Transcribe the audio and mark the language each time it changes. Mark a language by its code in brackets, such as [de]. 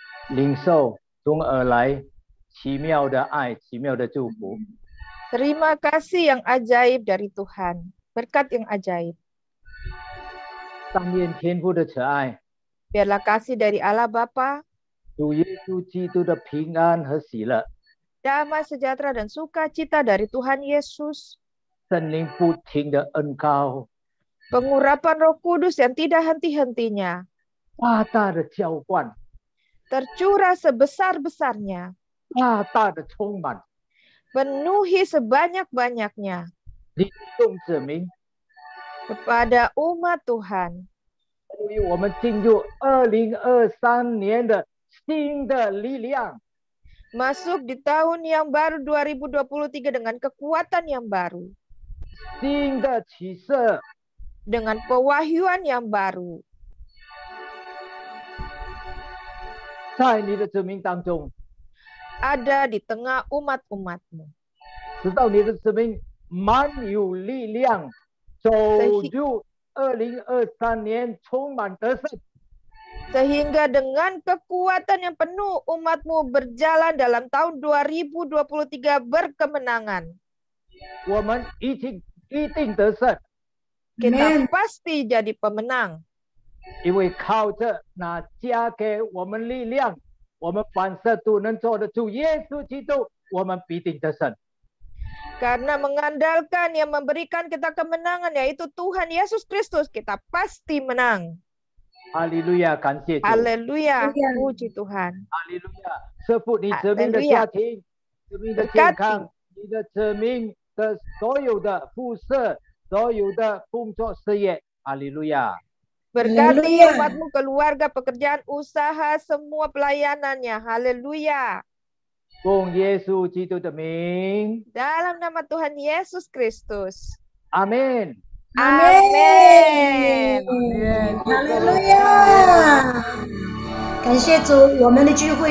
[zh] 领受从而来奇妙的爱，奇妙的祝福。 [id] Terima kasih yang ajaib dari Tuhan. berkat yang ajaib. [zh] 但愿天父的慈爱、 [id] Biarlah kasih dari Allah Bapa, [zh] 主耶稣基督的平安和喜乐、 [id] damai sejahtera dan sukacita dari Tuhan Yesus, [zh] 圣灵不停的恩膏、 [id] pengurapan Roh Kudus yang tidak henti-hentinya, [zh] 大大的浇灌、 [id] tercurah sebesar-besarnya, [zh] 大大的充满， [id] penuhi sebanyak-banyaknya [zh] 领众子民， [id] kepada umat Tuhan. [zh] 所以我们进入2023年的新的力量。 [id] Masuk di tahun yang baru 2023 dengan kekuatan yang baru, [zh] 新的启示， [id] dengan pewahyuan yang baru. [zh] 在你的子民当中， [id] Ada di tengah umat-umatmu. [zh] 直到你的子民满有力量，走入2023年充满得胜。 [id] Sehingga dengan kekuatan yang penuh umatmu berjalan dalam tahun 2023 berkemenangan. [zh] 我们一定得胜， [id] Kita pasti jadi pemenang. [zh] 因为靠着那加给我们力量，我们凡事都能做的主耶稣基督，我们必定得胜。 [id] Karena mengandalkan yang memberikan kita kemenangan, yaitu Tuhan Yesus Kristus, kita pasti menang. [zh] 哈利路亚，感谢主， [id] Haleluya, puji Tuhan. [zh] 哈利路亚，赐福你子民的家庭，子民的健康，你的子民的所有的服饰，所有的工作事业，哈利路亚。 [id] Berkati umatmu, keluarga, pekerjaan, usaha, semua pelayanannya. Haleluya. [zh] 奉耶稣基督的名， [id] Dalam nama Tuhan Yesus Kristus. [zh] 阿门。 [id] Amin. [zh] 哈利路亚！感谢主，我们的聚会。